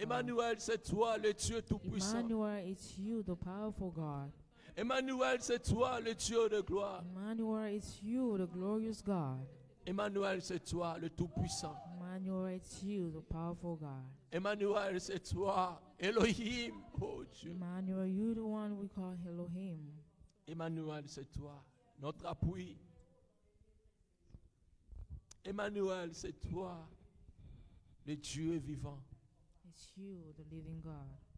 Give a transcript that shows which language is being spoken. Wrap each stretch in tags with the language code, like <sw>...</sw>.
<fr>Emmanuel, c'est toi, le Dieu Tout-Puissant.</fr> <en>Emmanuel, it's you, the powerful God.</en> <fr>Emmanuel, c'est toi, le Dieu de gloire.</fr> <en>Emmanuel, it's you, the glorious God.</en> <fr>Emmanuel, c'est toi, le Tout-Puissant.</fr> <en>Emmanuel, it's you, the powerful God.</en> <fr>Emmanuel, c'est toi, Elohim. Oh Dieu.</fr> <en>Emmanuel, you the one we call Elohim.</en> <fr>Emmanuel, c'est toi, notre appui. Emmanuel, c'est toi, le Dieu vivant.</fr> <en>It's you, the living God.</en>